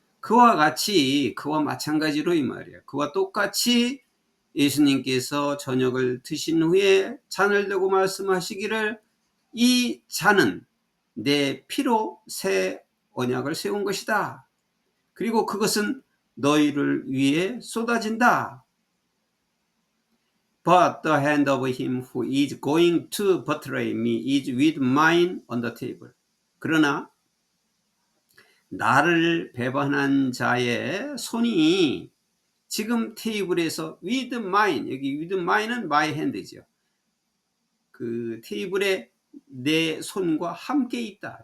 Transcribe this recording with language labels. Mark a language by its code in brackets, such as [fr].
[ko] 그와 같이, 그와 마찬가지로 이 말이에요. 그와 똑같이 예수님께서 저녁을 드신 후에 잔을 들고 말씀하시기를 이 잔은 내 피로 새 언약을 세운 것이다. 그리고 그것은 너희를 위해 쏟아진다. [en] But the hand of him who is going to betray me is with mine on the table. [ko] 그러나 나를 배반한 자의 손이 지금 테이블에서 [en] with mine, [ko] 여기 with mine은 my hand죠. 그 테이블에 내 손과 함께 있다.